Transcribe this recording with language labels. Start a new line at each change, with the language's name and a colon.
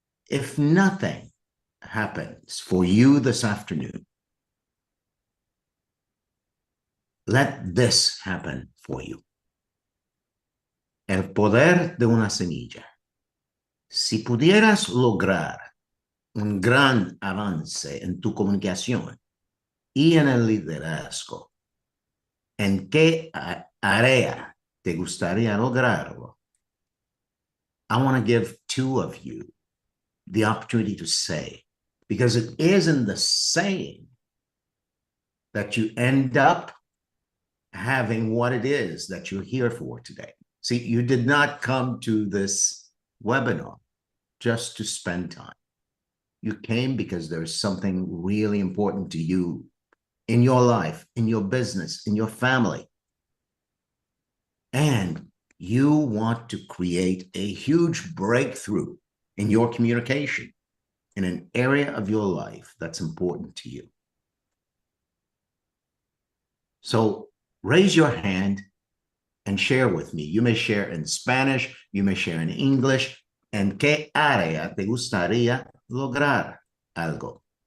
English: If nothing happens for you this afternoon, let this happen for you.
Spanish: El poder de una semilla. Si pudieras lograr un gran avance en tu comunicación y en el liderazgo, ¿en qué área te gustaría lograrlo?
English: I want to give two of you the opportunity to say, because it is in the saying that you end up having what it is that you're here for today. See, you did not come to this webinar just to spend time. You came because there's something really important to you in your life, in your business, in your family. And you want to create a huge breakthrough in your communication in an area of your life that's important to you. So raise your hand and share with me. You may share in Spanish, you may share in English.
Spanish: ¿En qué área te gustaría lograr algo?